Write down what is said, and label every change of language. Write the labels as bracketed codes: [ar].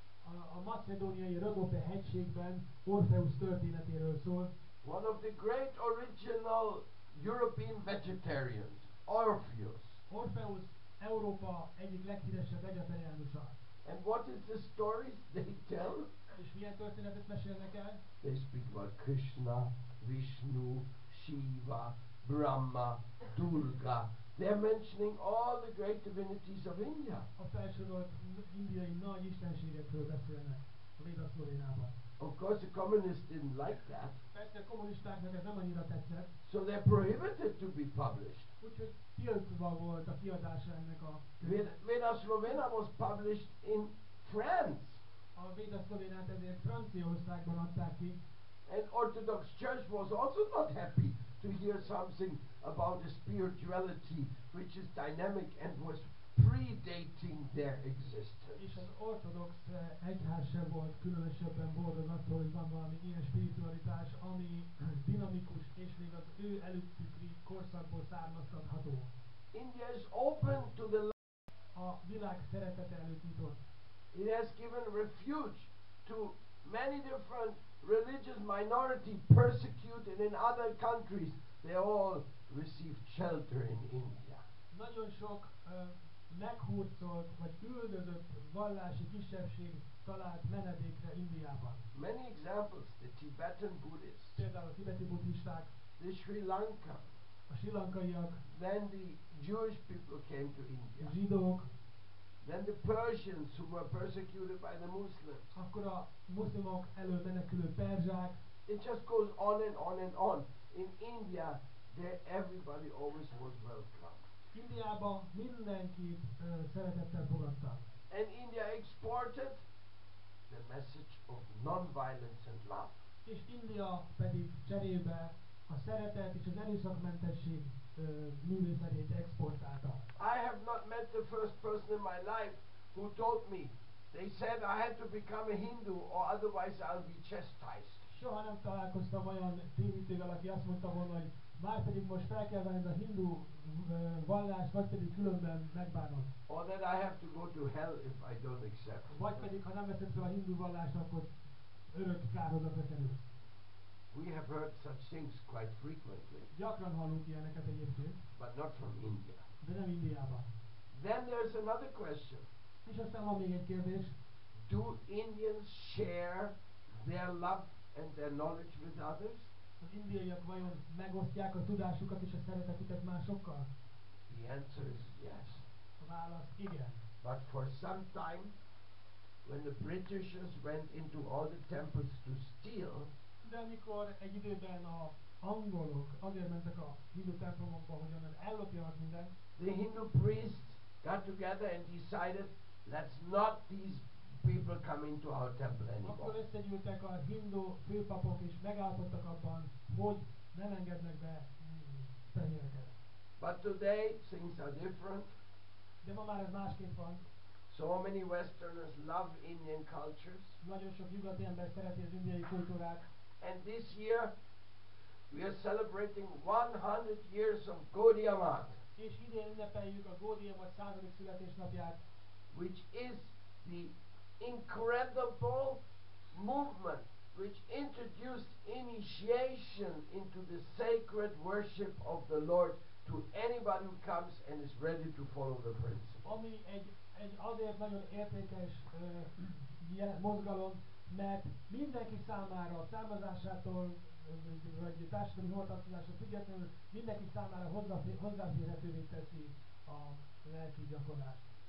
[hu] A macedóniai Rodope hegységben Orpheus történetéről szól. [en] One of the great original European vegetarians, Orpheus. [hu] Orpheus Európa egyik leghíresebb vegetariánusa. [en] And what is the stories they tell? [hu] És milyen történetet mesélnek el? [en] They speak about Krishna, Vishnu, Shiva, Brahma, Durga. They're mentioning all the great divinities of India. [hu] A felsorolt indiai nagy istenségekről beszélnek a Véda Szlovénában. [en] Of course, the communists didn't like that, [hu] Persze a kommunistáknak ez nem annyira tetszett, [en] so they're prohibited to be published. [hu] úgyhogy tiltva volt a kiadása ennek a [en] Veda Slovena was published in France, [hu] A Véda Szlovénát ezért Franciaországban adták ki, [en] and Orthodox Church was also not happy to hear something about a spirituality which is dynamic and was predating their existence. [hu] és az ortodox egyház sem volt különösebben boldog attól, hogy van valami ilyen spiritualitás, ami dinamikus és még az ő előttükri korszakból származtatható. [en] India is open to the [hu] A világ szeretete előtt nyitott. [en] It has given refuge to many different religious minority persecuted in other countries. They all received shelter in India. [hu] Nagyon sok meghurcolt vagy üldözött vallási kisebbség talált menedékre Indiában. [en] Many examples: the Tibetan Buddhists, [hu] Például a tibeti buddhisták, [en] the Sri Lanka, [hu] a sri lankaiak, [en] then the Jewish people came to India, [hu] zsidók, [en] then the Persians who were persecuted by the Muslims. [hu] akkor a muszlimok elől menekülő perzsák. [en] It just goes on and on and on. In India, there everybody always was welcome. [hu] Indiában mindenkit szeretettel fogadtak. [en] And India exported the message of non-violence and love. [hu] És India pedig cserébe a szeretet és az erőszakmentesség művészetét exportálta. [en] I have not met the first person in my life who told me, they said I had to become a Hindu or otherwise I'll be chastised. [hu] Soha nem találkoztam olyan tévítővel, aki azt mondta volna, hogy már pedig most fel kell venned a hindu vallást, vagy pedig különben megbánod. [en] Or that I have to go to hell if I don't accept. [hu] Vagy pedig, ha nem veszed fel a hindu vallást, akkor örök kárhozatra kerülsz. [en] We have heard such things quite frequently, [hu] Gyakran hallunk ilyeneket egyébként, [en] but not from India. [hu] de nem Indiában. [en] Then there's another question. [hu] És aztán van még egy kérdés. [en] Do Indians share their love and their knowledge with others? [hu] Az indiaiak vajon megosztják a tudásukat és a szeretetüket másokkal? [en] The answer is yes. [hu] A válasz igen. [en] But for some time, when the Britishers went into all the temples to steal, [hu] De amikor egy időben a angolok azért mentek a hindu templomokba, hogy onnan ellopjanak mindent, [en] the Hindu priests got together and decided, let's not these people come into our temple [hu] akkor [en] anymore. [hu] összegyűltek a hindu főpapok és megállapodtak abban, hogy nem engednek be fehéreket. [en] But today, things are different. [hu] De ma már ez másképp van. [en] So many Westerners love Indian cultures. [hu] Nagyon sok nyugati ember szereti az indiai kultúrát. [en] And this year, we are celebrating 100 years of Gaudiya Math, [hu] És idén ünnepeljük a Gaudiya Math 100. születésnapját, [en] which is the incredible movement which introduced initiation into the sacred worship of the Lord to anybody who comes and is ready to follow the principle. [hu] ami egy azért nagyon értékes mozgalom, mert mindenki számára, származásától vagy társadalmi hovatartozásától függetlenül mindenki számára hozzáférhetővé teszi a lelki gyakorlást.